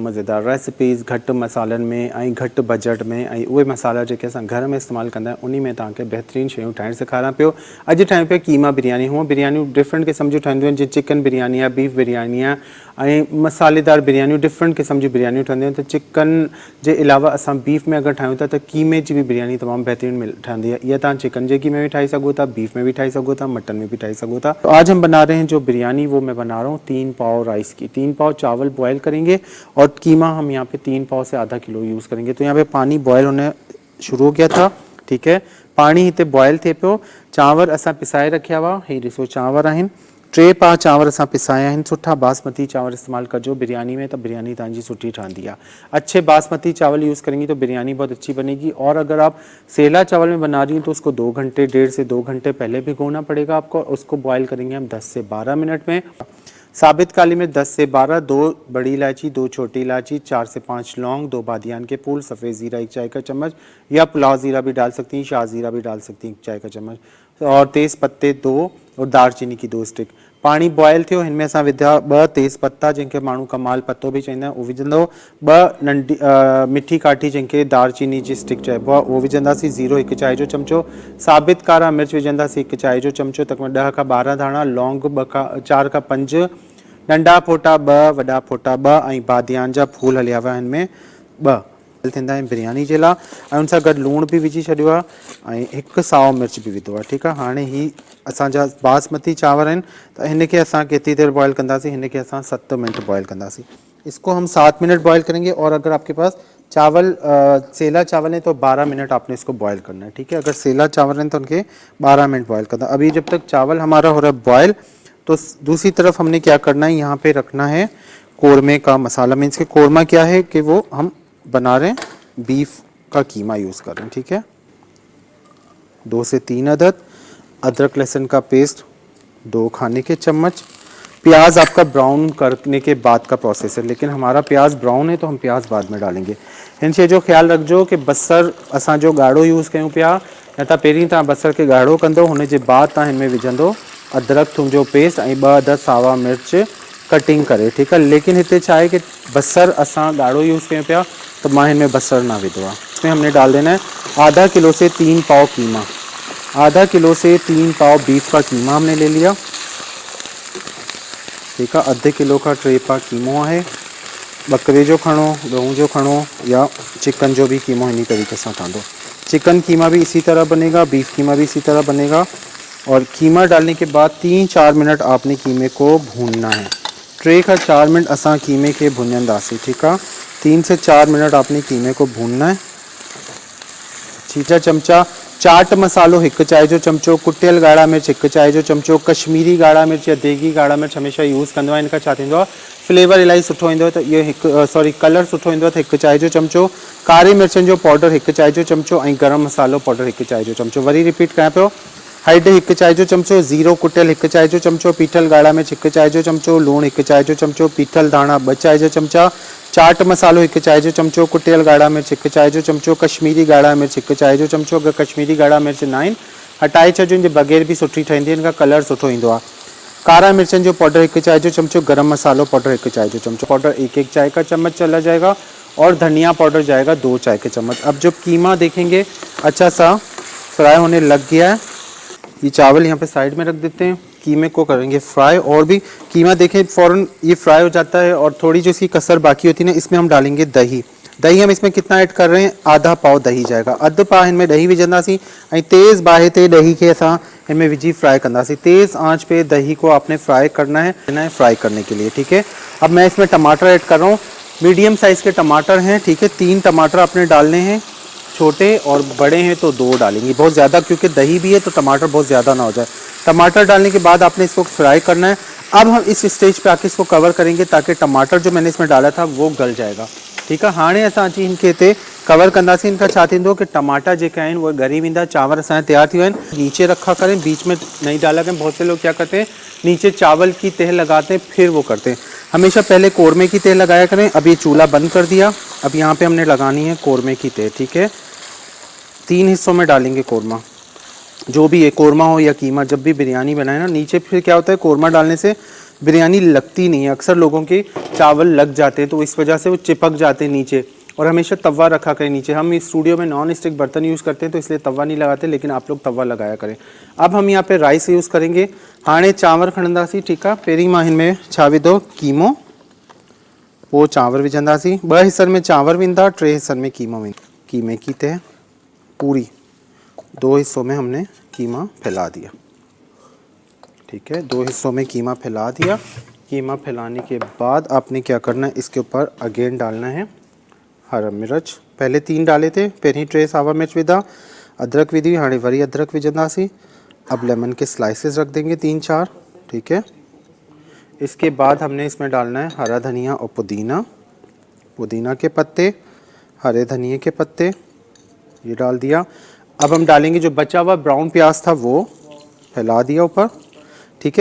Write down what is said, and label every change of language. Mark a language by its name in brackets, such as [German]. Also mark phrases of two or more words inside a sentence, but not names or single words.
[Sindhi] मज़ेदार रेसिपीज़ घटि मसालनि में ऐं घटि बजट में, ऐं उहे मसाला जेके असां घर में इस्तेमालु कंदा आहियूं उन में तव्हांखे बहितरीनु शयूं ठाहिणु सेखारियां पियो। अॼु ठाहियूं पिया कीमा बिरयानी। हूअं बिरयानियूं डिफरेंट क़िस्म जूं ठहंदियूं आहिनि, जीअं चिकन बिरयानी आहे, बीफ बिरयानी आहे ऐं मसालेदार बिरयानियूं, डिफरेंट क़िस्म जी बिरयानियूं ठहंदियूं आहिनि। त चिकन जे अलावा असां बीफ में अगरि ठाहियूं था त कीमे जी बि बिरयानी तमामु बहितरीनु ठहंदी आहे। इहा तव्हां चिकन जे कीमे में ठाही सघो था, बीफ में भी ठाही सघो था, मटन में भी ठाही सघो था। [Hindi] तो आज हम बना रहे हैं जो बिरयानी, वो मैं बना रहा हूँ 3 पाव राइस की। 3 पाव चावल बॉयल करेंगे और कीमा हम यहाँ पे 3 पाव से आधा किलो यूज़ करेंगे। तो यहाँ पे पानी बॉयल होने शुरू हो गया था, ठीक है। [Sindhi] पानी हिते बॉयल थे पियो। चांवर असां पिसाए रखिया हुआ, ही ॾिसो चांवर आहिनि। 3 पाव चांवर असां पिसाया आहिनि। सुठा बासमती चांवर इस्तेमाल कजो बिरयानी में, तो बिरयानी तव्हांजी सुठी ठहंदी आहे। [Hindi] अच्छे बासमती चावल यूज़ करेंगी तो बिरयानी बहुत अच्छी बनेगी। और अगर आप सेला चावल में बना रही हैं तो उसको 2 घंटे, 1.5 से 2 घंटे पहले भिगोना पड़ेगा आपको। उसको बॉयल करेंगे हम 10 से 12 मिनट में। साबित काली में 10 से 12, 2 बड़ी इलायची, 2 छोटी इलायची, 4 से 5 लौंग, 2 बादियान के फूल, सफ़ेद ज़ीरा 1 चाय का चम्मच, या पुलाव ज़ीरा भी डाल सकती हैं, शाह ज़ीरा भी डाल सकती हैं 1 चाय का चम्मच, और तेज़ पत्ते 2 और दालचीनी की 2 स्टिक। [Sindhi] पानी बॉयल थियो, हिनमें असां विधा 2 तेज़ पत्ता, जंहिंखे माण्हू कमाल पत्तो भी चवंदा आहिनि, उहो विझंदो। 2 नंढी मिठी काठी, जंहिंखे दालचीनी जी स्टिक चइबो आहे, उहो विझंदासीं। ज़ीरो 1 चाय जो चमचो, साबित कारा मिर्च विझंदासीं 1 चाय जो चमचो, तक़रीबन 10 खां 12 धाणा, लौंग 4 खां 5, नंढा फोटा 2, वॾा फोटा 2, ऐं बादियान जा फूल हलिया हुआ हिन में 2 थींदा आहिनि बिरयानी जे लाइ। ऐं उन सां गॾु लूण भी विझी छॾियो आहे ऐं 1 साओ मिर्च भी विधो आहे, ठीकु आहे। हाणे ही असांजा बासमती चांवर आहिनि, त हिन खे असां केतिरी देर बॉयल कंदासीं, हिन खे असां 7 मिनट बॉयल कंदासीं। [Hindi] इसको हम 7 मिनट बॉयल करेंगे। और अगर आपके पास चावल सेला चावल है तो 12 मिनट आपने इसको बॉयल करना है, ठीक है। अगर सेला चावल हैं तो उनके 12 मिनट बॉयल करना। अभी जब तक चावल हमारा हो रहा है बॉयल, तो दूसरी तरफ हमने क्या करना है, यहाँ पे रखना है कोरमे का मसाला। मीन्स के कोरमा क्या है कि वो हम बना रहे हैं बीफ का कीमा यूज़ कर रहे हैं, ठीक है। 2 से 3 अदद अदरक लहसुन का पेस्ट, 2 खाने के चम्मच। प्याज आपका ब्राउन करने के बाद का प्रोसेस है, लेकिन हमारा प्याज ब्राउन है तो हम प्याज बाद में डालेंगे। [Sindhi] इन शइ जो ख्याल रखो कि बसर असां जो गाढ़ो यूज़ कयूं पिया, या त पहिरीं तव्हां बसर के गाढ़ो कंदो, हुन जे बाद तव्हां हिन में विझंदो अदरक थूम जो पेस्ट ऐं 2 अदद सावा मिर्च कटिंग करे, ठीक है। लेकिन हिते छा है कि बसर असां गाढ़ो यूज़ कयूं पिया, तो मां हिन में बसर ना विधो आहे। [Hindi] इसमें हमने डाल देना है आधा किलो से 3 पाव कीमा। आधा किलो से 3 पाव बीफ का कीमा हमने ले लिया, ठीक है। [Sindhi] अधे किलो का 3 पाव कीमो है। बकरे जो खणो, गेहूं जो खणो, या चिकन जो भी कीमो इन्हीं तरीके से ठहंदो। [Hindi] चिकन कीमा भी इसी तरह बनेगा, बीफ कीमा भी इसी तरह बनेगा। और कीमा डालने के बाद 3-4 मिनट आपने कीमे को भूनना है। [Sindhi] 3 का 4 मिनट असां कीमे के भुनंदासीं, ठीक है। [Hindi] 3 से 4 मिनट आपने कीमे को भूनना है। [Sindhi] चीचा चमचा चाट मसालो 1 चाय जो चमचो, कुटियल गाढ़ा मिर्च 1 चाय जो चमचो, कश्मीरी गाढ़ा मिर्च या देगी गाढ़ा मिर्च हमेशा यूज़ कंदो आहियां। इनका छा थींदो आहे, फ्लेवर इलाही सुठो ईंदो आहे, त इहो कलर सुठो ईंदो आहे, त 1 चाय जो चमचो। कारी मिर्चनि जो पाउडर 1 चाय जो चमचो, ऐं गरम मसालो पाउडर 1 चाय जो चमचो। वरी रिपीट कयां पियो, हैड 1 चाय जो चमचो, ज़ीरो कुटियल 1 चाय जो चमचो, पीठल गाढ़ा मिर्च 1 चाय जो चमचो, लूण 1 चाय जो चमचो, पीठल धाणा 2 चाय जो चमचा, चाट मसालो 1 चाय जो चमचो, कुटियल गाढ़ा मिर्च 1 चाय जो चमचो, कश्मीरी गाढ़ा मिर्च 1 चाय जो चमचो। अगर कश्मीरी गाढ़ा मिर्च ना आहिनि हटाए छॾियो, इनजे बग़ैर भी सुठी ठहंदी, इनका कलर सुठो ईंदो आहे। कारा मिर्चनि जो पाउडर 1 चाय जो चमचो, गरम मसालो पाउडर 1 चाय जो चमचो, [Hindi] पाउडर 1-1 चाय का चम्मच चला जाएगा, और धनिया पाउडर जाएगा 2 चाय के चम्मच। अब जो कीमा देखेंगे अच्छा सा फ्राई होने लग गया है। ये चावल यहाँ पे साइड में रख देते हैं, कीमे को करेंगे फ्राई। और भी कीमा देखें फ़ौरन ये फ्राई हो जाता है, और थोड़ी जो इसकी कसर बाकी होती है ना, इसमें हम डालेंगे दही। दही हम इसमें कितना ऐड कर रहे हैं, आधा पाव दही जाएगा। [Sindhi] अधु पाव इनमें दही विझंदासीं, ऐं तेज़ बाहि ते दही के असां इनमें विझी फ्राई कंदासीं। [Hindi] तेज़ आंच पे दही को आपने फ्राई करना है फ्राई करने के लिए, ठीक है। अब मैं इसमें टमाटर ऐड कर रहा हूँ। मीडियम साइज़ के टमाटर हैं, ठीक है। 3 टमाटर आपने डालने हैं, छोटे, और बड़े हैं तो 2 डालेंगे। बहुत ज़्यादा क्योंकि दही भी है तो टमाटर बहुत ज़्यादा ना हो जाए। टमाटर डालने के बाद आपने इसको फ्राई करना है। अब हम इस स्टेज पे आके इसको कवर करेंगे, ताकि टमाटर जो मैंने इसमें डाला था वो गल जाएगा, ठीक है। [Sindhi] हाणे असां अची इनके ते कवर कंदासीं। इनका छा थींदो कि टमाटा जेके आहिनि वो ॻरी वेंदा। चांवर असांजा तैयार थी विया आहिनि। [Hindi] नीचे रखा करें, बीच में नहीं डाला करें। बहुत से लोग क्या करते हैं, नीचे चावल की तह लगाते हैं फिर वो करते हैं। हमेशा पहले कोरमे की तह लगाया करें। अब ये चूल्हा बंद कर दिया। अब यहाँ पे हमने लगानी है कोरमे की तह, ठीक है। 3 हिस्सों में डालेंगे कोरमा। जो भी है कोरमा हो या कीमा, जब भी बिरयानी बनाए ना, नीचे फिर क्या होता है कोरमा डालने से बिरयानी लगती नहीं है। अक्सर लोगों के चावल लग जाते हैं तो इस वजह से वो चिपक जाते हैं नीचे। और हमेशा तवा रखा करें नीचे। हम इस स्टूडियो में नॉन स्टिक बर्तन यूज़ करते हैं तो इसलिए तवा नहीं लगाते, लेकिन आप लोग तवा लगाया करें। अब हम यहाँ पे राइस यूज़ करेंगे। [Sindhi] हाणे चांवर खणंदासीं, ठीकु आहे। पहिरीं मां हिन में छा विधो कीमो, पोइ चांवर विझंदासीं। 2 हिस्सनि में चांवर वेंदा, 3 हिस्सनि में कीमा वेंदा। [Hindi] कीमे की तह पूरी 2 हिस्सों में हमने कीमा फैला दिया, ठीक है। 2 हिस्सों में कीमा फैला दिया। कीमा फैलाने के बाद आपने क्या करना है, इसके ऊपर अगेन डालना है हरा मिर्च। पहले 3 डाले थे, [Sindhi] पहिरीं 3 सावा मिर्च विधा, अदरक विधी, हाणे वरी अदरक विझंदासीं। [Hindi] अब लेमन के स्लाइसेस रख देंगे 3-4, ठीक है। इसके बाद हमने इसमें डालना है हरा धनिया और पुदीना, पुदीना के पत्ते, हरे धनिए के पत्ते, ये डाल दिया। अब हम डालेंगे जो बचा हुआ ब्राउन प्याज था वो फैला दिया ऊपर, ठीक है।